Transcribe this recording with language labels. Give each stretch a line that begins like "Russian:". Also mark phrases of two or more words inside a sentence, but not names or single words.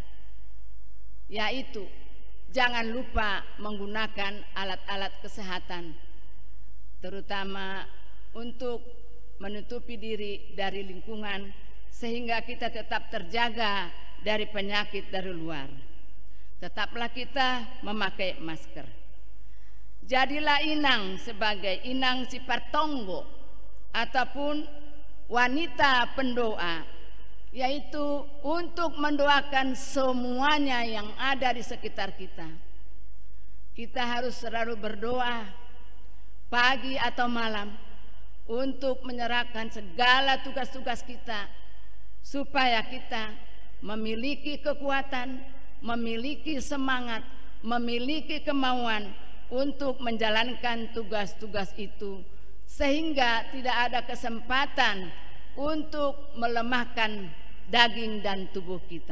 Indonesian: yaitu jangan lupa menggunakan alat-alat kesehatan, terutama untuk menutupi diri dari lingkungan sehingga kita tetap terjaga dari penyakit dari luar. Tetaplah kita memakai masker. Jadilah inang sebagai
Batak Simalungun: inang si partonggo
Indonesian: ataupun wanita pendoa, yaitu untuk mendoakan semuanya yang ada di sekitar kita. Kita harus selalu berdoa pagi atau malam untuk menyerahkan segala tugas-tugas kita, supaya kita memiliki kekuatan, memiliki semangat, memiliki kemauan untuk menjalankan tugas-tugas itu, sehingga tidak ada kesempatan untuk melemahkan daging dan tubuh kita.